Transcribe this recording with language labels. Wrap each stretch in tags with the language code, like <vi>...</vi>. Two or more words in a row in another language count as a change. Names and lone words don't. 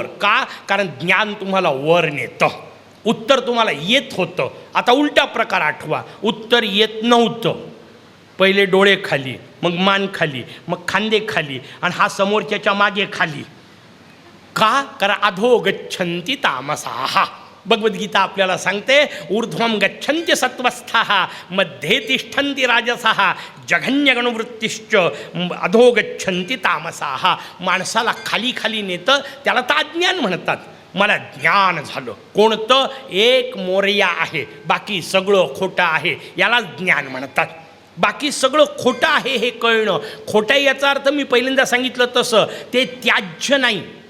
<mr>का? कारण ज्ञान तुम्हाला वर नेतं. उत्तर तुम्हाला येत होतं. आता उलटा प्रकार आठवा. उत्तर येत नव्हतं. पहिले डोळे खाली, मग मान खाली, मग खांदे खाली, आणि हा समोरच्याच्या मागे खाली. का? कारण</mr> <sa>अधो गच्छन्ति तामसाः.</sa> <mr>भगवद्गीता आपल्याला सांगते,</mr> <sa>ऊर्ध्वं गच्छन्ति सत्वस्थाः मध्ये तिष्ठन्ति राजसाः जघन्यगणवृत्तिश्च अधो गच्छन्ति तामसाः.</sa> <mr>माणसाला खाली खाली नेतं, त्याला तर अज्ञान म्हणतात. मला ज्ञान झालं. कोणतं? एक मोरया आहे, बाकी सगळं खोटं आहे, याला ज्ञान म्हणतात. बाकी सगळं खोटं आहे हे कळणं. खोटं याचा अर्थ मी पहिल्यांदा सांगितलं तसं ते त्याज्य नाही.</mr>